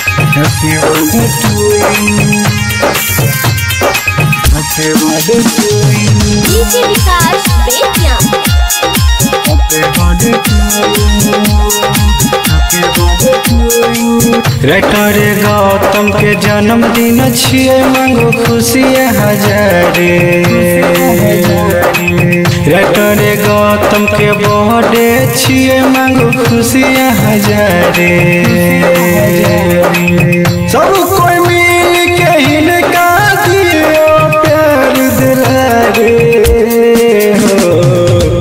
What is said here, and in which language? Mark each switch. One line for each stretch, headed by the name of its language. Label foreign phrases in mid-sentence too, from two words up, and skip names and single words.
English: Happy birthday to you. Happy birthday to you. DJ Vikas Betia. Happy birthday to you. Happy birthday to you.
Maithili: राइटर गौतम के जन्मदिन छिए मांगो खुशी हजारे। राइटर गौतम के बर्थडे छिए मांगो खुशी हजारे। सब कोई मिल के हिनका दियो प्यार दिलारे हो।